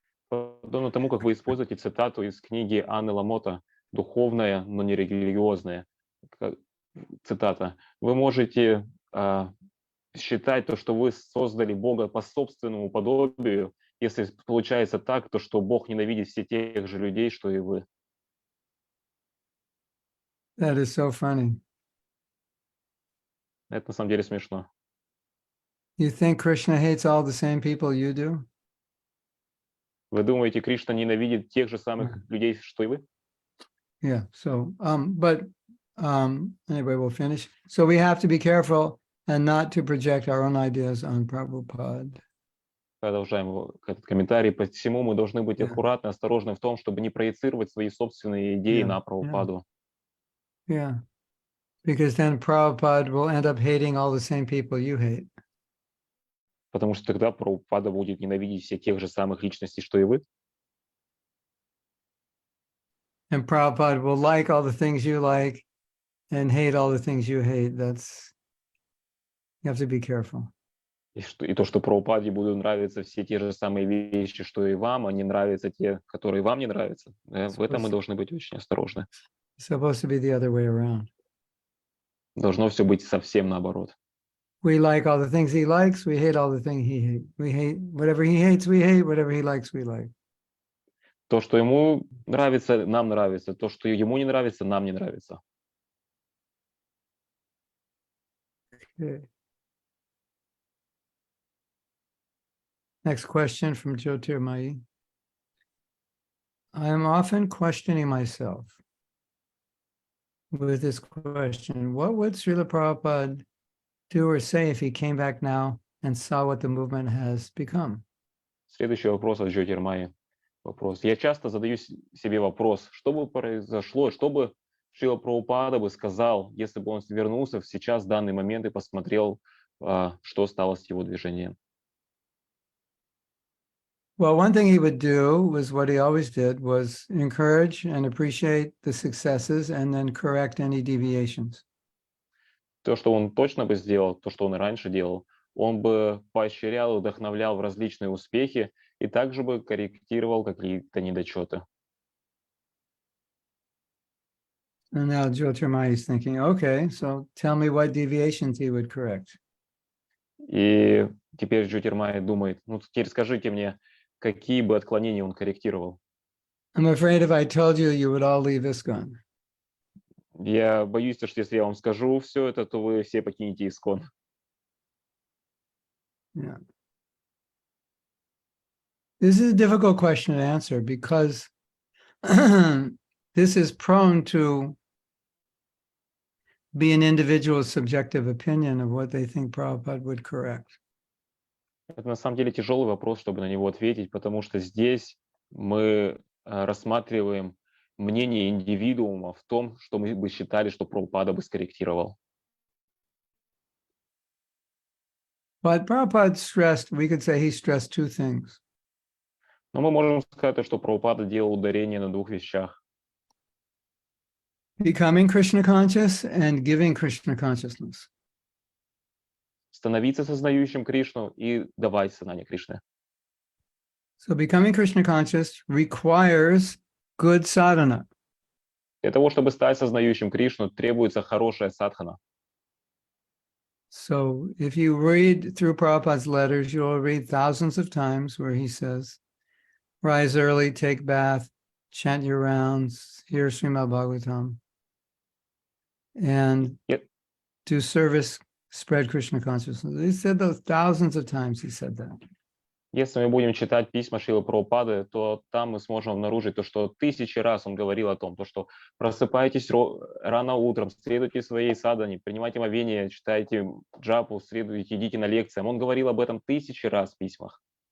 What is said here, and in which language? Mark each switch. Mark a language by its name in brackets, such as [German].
[Russian] Подобно тому, как вы используете цитату из книги Анны Ламота «Духовная, но не религиозная». Цитата. Вы можете считать то, что вы создали Бога по собственному подобию, если получается так, то что Бог ненавидит все тех же людей, что и вы. [English] That is so funny. [Russian] Это на самом деле смешно. [English] You think Krishna hates all the same people you do? [Russian] Вы думаете, Кришна ненавидит тех же самых людей, что и вы? [English] Yeah. So, anyway, we'll finish. So we have to be careful and not to project our own ideas on Prabhupada. [Russian] Продолжаем этот комментарий. Посему мы должны быть аккуратны, осторожны в том, чтобы не проецировать свои собственные идеи на Прабхупаду. [English] Yeah. Because then Prabhupada will end up hating all the same people you hate. [Russian] Потому что тогда Прабхупада будет ненавидеть всех тех же самых личностей, что и вы. [English] And Prabhupada will like all the things you like and hate all the things you hate. You have to be careful. [Russian] И то, что Прабхупаде будут нравиться все те же самые вещи, что и вам, а не нравятся те, которые вам не нравятся. В этом мы должны быть очень осторожны. [English] It's supposed to be the other way around. [Russian] Должно все быть совсем наоборот. [English] We like all the things he likes. We hate all the things he hates. We hate whatever he hates. We hate whatever he likes. We like. [Russian] То, что ему нравится, нам нравится. То, что ему не нравится, нам не нравится. [English] Okay. Next question from Jyotirmayi. I am often questioning myself with this question. What would Srila Prabhupada do or say if he came back now and saw what the movement has become? [Russian] Следующий вопрос от Джотирмайи. Вопрос. Я часто задаю себе вопрос, что бы произошло, что бы Шрила Прабхупада бы сказал, если бы он вернулся в сейчас, в данный момент, и посмотрел, что стало с его движением. [English] Well, one thing he would do was what he always did was encourage and appreciate the successes and then correct any deviations. [Russian] То, что он точно бы сделал, то, что он и раньше делал, он бы поощрял и вдохновлял в различные успехи и также бы корректировал какие-то недочеты. [English] And now Jyotirmaya is thinking, okay, so tell me what deviations he would correct. [Russian] И теперь Джотирмай думает, ну теперь скажите мне, какие бы отклонения он корректировал. [English] I'm afraid if I told you, you would all leave ISKCON. [Russian] Я боюсь, что если я вам скажу все это, то вы все покинете ИСККОН. [English] Yeah. This is a difficult question to answer because this is prone to be an individual's subjective opinion of what they think Prabhupada would correct. [Russian] Это на самом деле тяжелый вопрос, чтобы на него ответить, потому что здесь мы рассматриваем мнение индивидуума в том, что мы бы считали, что Прабхупада бы скорректировал. [English] But Prabhupada stressed, we could say he stressed two things. [Russian] Но мы можем сказать, что Прабхупада делал ударение на двух вещах. [English] Becoming Krishna conscious and giving Krishna consciousness. [Russian] Становиться сознающим Кришну и давать сознание Кришны. [English] So becoming Krishna conscious requires good sadhana. [Russian] Для того, чтобы стать сознающим Кришну, требуется хорошая садхана. [English] So if you read through Prabhupada's letters, you'll read thousands of times where he says, rise early, take bath, chant your rounds, hear Srimad Bhagavatam, and do service, spread Krishna consciousness. He said those thousands of times, he said that. [Russian] Если мы будем читать письма Шрилы Прабхупады, то там мы сможем обнаружить то, что тысячи раз он говорил о том, то, что просыпайтесь рано утром, следуйте своей садхане, принимайте омовение, читайте джапу, следуйте, идите на лекциям. Он говорил об этом тысячи раз в письмах.